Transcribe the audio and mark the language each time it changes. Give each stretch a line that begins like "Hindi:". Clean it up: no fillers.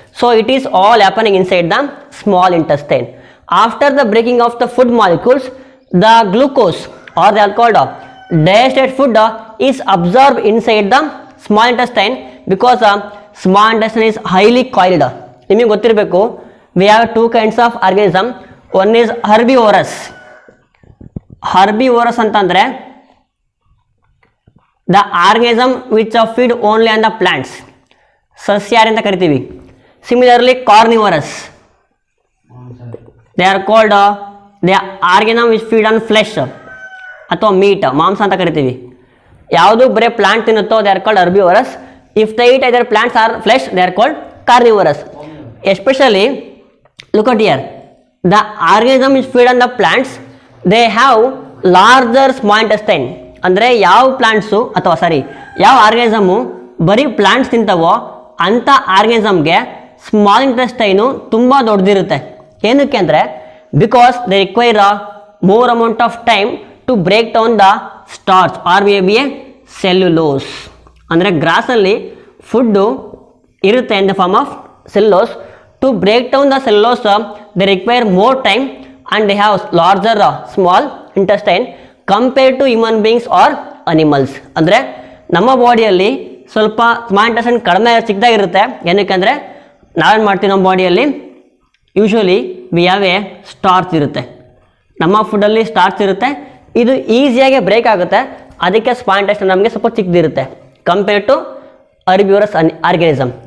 English: So it is all happening inside the small intestine. After the breaking of the food molecules, the glucose or they are called digested food is absorbed inside the small intestine because small intestine is highly coiled.
Kannada: ನಿಮಗೆ ಗೊತ್ತಿರಬೇಕು,
English: We have 2 kinds of organism. One is herbivorous. Herbivorous
Kannada: ಅಂತಂದರೆ
English: the organism which feed only on the plants,
Kannada: ಸಸ್ಯಾಹಾರಿ ಅಂತ ಕರಿತೀವಿ.
English: similarly carnivorous, they are called the organism which feed on flesh ಅಥವಾ meat,
Kannada: ಮಾಂಸ ಅಂತ ಕರಿತೀವಿ. ಯಾವುದು ಬರೀ plant ತಿನ್ನುತ್ತೋ
English: They are called herbivorous. If the eat either plants or flesh they are called carnivorous. Especially look at here, the organism is feed on the plants, they have larger small intestine.
Kannada: ಅಂದರೆ ಯಾವ plants ಅಥವಾ ಯಾವ ಆರ್ಗನಿಸಮು ಬರೀ plants ತಿಂತವೋ ಅಂಥ ಆರ್ಗನಿಸಮ್ಗೆ small intestine ತುಂಬ ದೊಡ್ಡದಿರುತ್ತೆ. ಏನಕ್ಕೆ ಅಂದರೆ
English: because they require a more amount of time to break down the starch or maybe a cellulose.
Kannada: ಅಂದರೆ ಗ್ರಾಸಲ್ಲಿ ಫುಡ್ಡು ಇರುತ್ತೆ
English: In the form of cellulose. To break down the cellulose, they require more time and they have larger small intestine compared to human beings or animals.
Kannada: ಅಂದರೆ ನಮ್ಮ ಬಾಡಿಯಲ್ಲಿ ಸ್ವಲ್ಪ small intestine ಕಡಿಮೆ ಚಿಕ್ಕದಾಗಿರುತ್ತೆ. ಏನಕ್ಕೆ ನಾವೇನು ಮಾಡ್ತೀವಿ, ನಮ್ಮ ಬಾಡಿಯಲ್ಲಿ
English: usually we have a starch
Kannada: ಇರುತ್ತೆ, ನಮ್ಮ ಫುಡ್ಡಲ್ಲಿ ಸ್ಟಾರ್ಚ್ ಇರುತ್ತೆ, ಇದು ಈಸಿಯಾಗಿ ಬ್ರೇಕ್ ಆಗುತ್ತೆ. ಅದಕ್ಕೆ ಸ್ಮಾಲ್ ಇಂಟೆಸ್ಟೈನ್ ನಮಗೆ ಸ್ವಲ್ಪ ಚಿಕ್ಕದಿರುತ್ತೆ
English: Compare to herbivorous organism.